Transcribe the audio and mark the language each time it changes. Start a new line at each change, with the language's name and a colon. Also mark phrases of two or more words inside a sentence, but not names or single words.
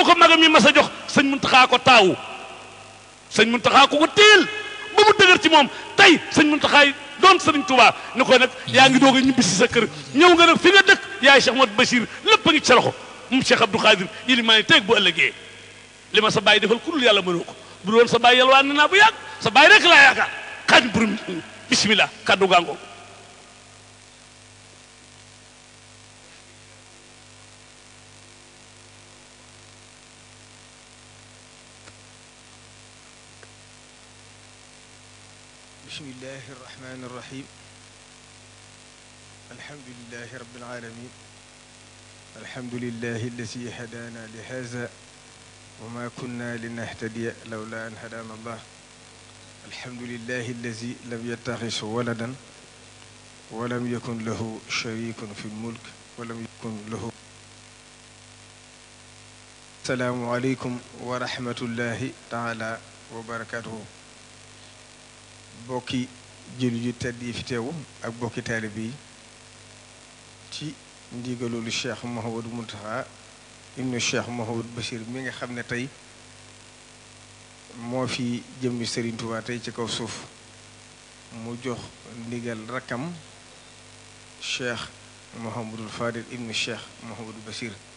Wolof: ko magam yi mas a jox sëñ Muntaxaa ko taawu sëñ Muntaxaa ko téyel ba mu dëgër ci moom tey sëñ Muntaxaa doon sëriñ Touba ni ko nag yaa ngi doog a ñibbi si sa kër ñëw nga nag fi nga dëkk yaay Cheikh Mamadou Bachir lépp a ngi ci sa loxo moom Cheikh Abdou Khadir yéli maa ngi teeg bu ëllëgee li ma sa bàyyi defal ku dul yàlla mënoo ko bu doon sa bàyyi yalwaan naa bu yàgg sa bàyyi rek laa yaakaar xaaj burum bismillah kàddu gaangoo
Arabic: بسم الله الرحمن الرحيم الحمد لله رب العالمين الحمد لله الذي هدانا لهذا وما كنا لنهتدي لولا أن هدانا الله الحمد لله الذي لم يتخذ ولدا ولم يكن له شريك في الملك ولم يكن له السلام عليكم ورحمة الله تعالى وبركاته.
Wolof: bokki jëlu yu tedd yi fi teewu ak bokki taalibe yi ci ndigalolu Cheikh Mouhamadou Mountakha ibnu Cheikh Mouhamadou Bachir mi nga xam ne tey moo fi jëmmi Serigne Touba tey ci kaw suuf mu jox ndigal rakkam Cheikh Mouhamadou Fadil ibnu Cheikh Mouhamadou Bachir